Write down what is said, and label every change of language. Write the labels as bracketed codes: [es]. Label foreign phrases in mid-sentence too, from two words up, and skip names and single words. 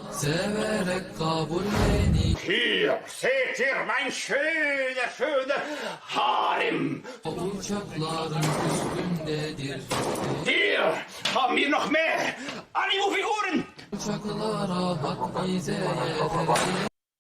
[tr] severek kabullenir. [de] Hier, seht ihr mein schöne Harem. [tr] Uçakların üstündedir. [de] Hier haben wir noch mehr Animo-Figuren. [tr] Uçaklara hak bize yeter.